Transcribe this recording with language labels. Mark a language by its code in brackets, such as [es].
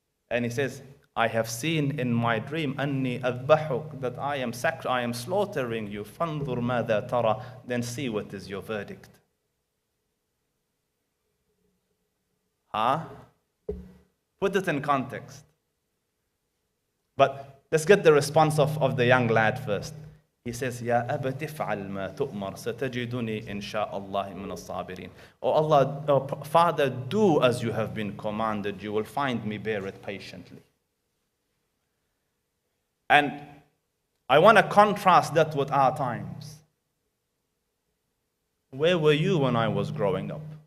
[en] And he says, I have seen in my dream [ar] أني أذبحك, [en] that I am slaughtering you. [ar] فانظر ماذا ترى, [en] then see what is your verdict. Put it in context. But let's get the response of the young lad first. He says, [ar] يا أبت افعل ما تؤمر ستجدني إن شاء الله من الصابرين. [en] Oh Allah, oh Father, do as you have been commanded. You will find me, bear it patiently. And I want to contrast that with our times. Where were you when I was growing up?